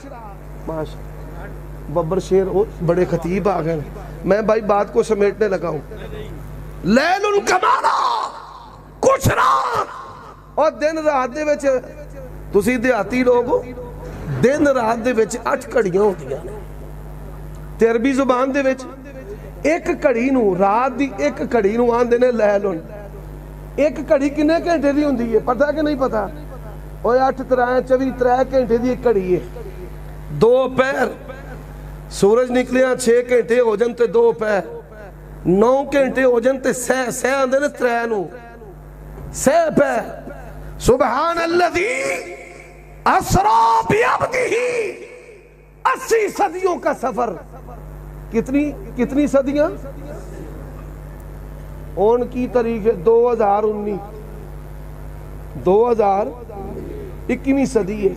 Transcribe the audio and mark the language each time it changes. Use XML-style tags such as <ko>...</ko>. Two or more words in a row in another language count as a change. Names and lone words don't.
<ur>ماشاء ببر شیر بڑے خطیب آ گئے، میں بھائی بات کو سمیٹنے لگا ہوں۔ لیلن کا معنی کچھ رات،</ur> <pa>اور دن رات دے وچ تسی دیہاتی لوگ ہو، دن رات دے وچ 8 گھڑیاں ہوندیاں نے۔ تے عربی زبان دے وچ ایک گھڑی نو، رات دی ایک گھڑی نو آندے نے لیلن۔ ایک گھڑی کنے گھنٹے دی ہوندی ہے پتہ کہ نہیں پتہ؟ اوے 8 3 24 3 گھنٹے دی ایک گھڑی ہے۔ 2 پہر، سورج نکلیاں 6 گھنٹے ہو جن تے 2 پہر، 9 گھنٹے ہو جن تے سہ آندے نے 3 نو، سہ پہر۔</pa> <ar>سبحان الذی اسرا بعبدہ 80</ar> <ur>صدیوں کا سفر. کتنی صدیاں؟ ان کی تاریخ 2021 صدی ہے.</ur>